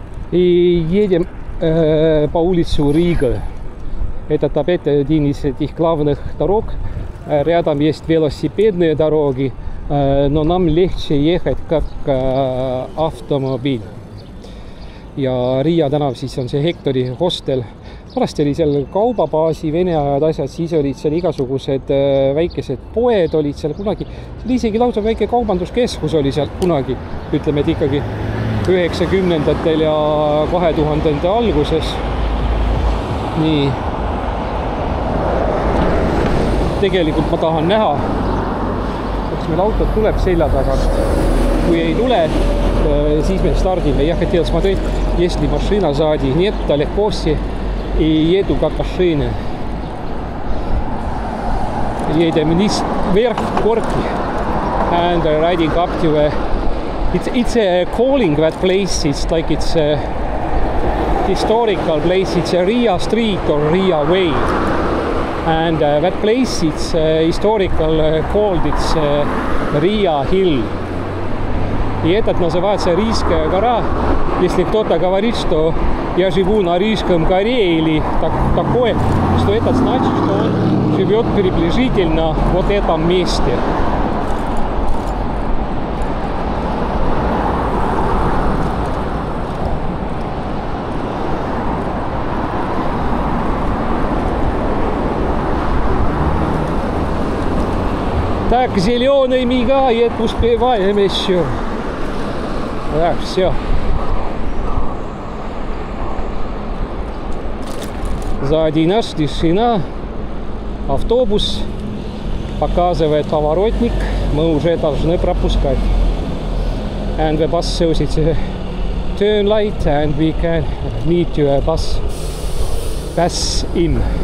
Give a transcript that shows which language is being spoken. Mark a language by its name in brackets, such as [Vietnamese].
[Russian] И едем по улицу Рига. Это опять один из этих главных дорог. Рядом есть велосипедные дороги, но нам легче ехать как автомобиль. [Estonian] Ja Riia tänav siis on see Hectori hostel. Parasti oli seal kaubabaasi, Vene ajad asjad, siis olid seal igasugused väikesed poed olid seal kunagi. See oli isegi lausa väike kaubanduskeskus oli seal kunagi, ütleme, et ikkagi 90-ndatel ja 2000-ndate alguses. Nii. Tegelikult ma tahan näha, kas meil autot tuleb selja tagant. Kui ei tule, siis me stardime. [Russian] Я хотел смотреть, есть ли машина сзади. Нет, далеко все. И еду как машина. Едем вниз, вверх горки. [English] And riding up to it's a calling that place. It's like it's a historical place. It's a Riia Street or Riia Way. And that place, it's historical called, it's Riia Hill. [Russian] И этот называется Рижская гора. Если кто-то говорит, что я живу на Рижском горе или такое, что это значит, что он живет приблизительно вот в этом месте. Так, зеленый мигает, успеваем еще. Так, все. Сзади нас тишина. Автобус показывает поворотник. Мы уже должны пропускать. [English] And the bus shows it's a turn light and we can need to pass in.